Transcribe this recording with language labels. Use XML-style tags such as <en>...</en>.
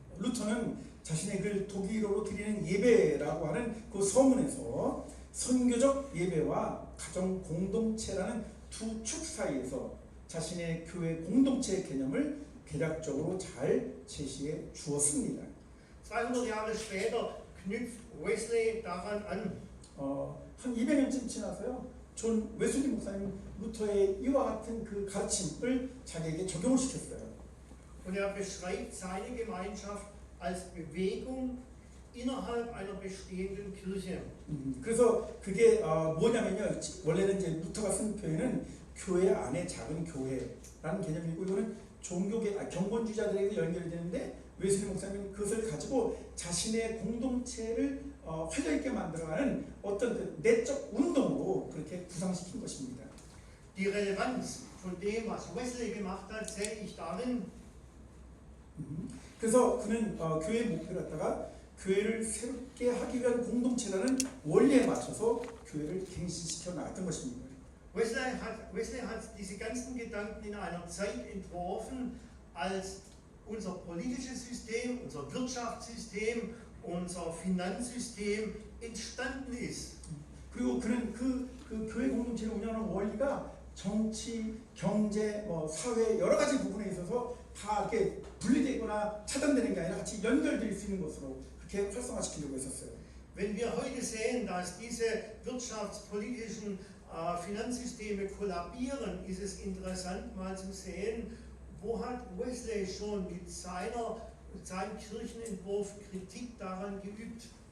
<ko>루터는 자신의 그 독일어로 드리는 예배라고 하는 그 서문에서 선교적 예배와 가정 공동체라는 두 축 사이에서 자신의 교회 공동체 개념을 대략적으로 잘 제시해 주었습니다.</ko> <de>200 Jahre später knüpft Wesley daran an.</de> <ko>한 200년쯤 지나서요. 존 웨슬리 목사님 루터의 이와 같은 그 가르침을 자기에게 적용을 시켰어요.</ko> <de>Und er beschreibt seine Gemeinschaft als Bewegung innerhalb einer bestehenden Kirche.</de> <ko>그래서 그게 뭐냐면요. 원래는 이제 루터가 쓴 표현은 교회 안에 작은 교회라는 개념이고 이거는 경건주의자들에게 연결이 되는데 웨슬리 목사님은 그것을 가지고 자신의 공동체를 활력 있게 만들어가는 어떤 그 내적 운동으로 그렇게 구상시킨 것입니다.</ko> <de>Die Relevanz von dem, was Wesley gemacht hat, sehe ich darin.</de> <ko>그래서 그는 교회의 목표를 갖다가 교회를 새롭게 하기 위한 공동체라는 원리에 맞춰서 교회를 갱신시켜 나갔던 것입니다.</ko> <de>Wesley hat diese ganzen Gedanken in einer Zeit entworfen, als unser politisches System, unser Wirtschaftssystem, unser Finanzsystem entstanden ist.</de> <ko>그리고 그는 그 교회 공동체를 운영하는 원리가 정치, 경제, 사회 여러 가지 부분에 있어서 다 이렇게 분리되거나 차단되는 게 아니라 같이 연결될 수 있는 것으로 그렇게 활성화시키려고 했었어요.</ko> <de>Wenn wir heute sehen, dass diese wirtschaftspolitischen Finanzsysteme kollabieren, ist es interessant mal zu sehen, wo hat Wesley schon mit seinem Kirchenentwurf Kritik daran geübt.</de>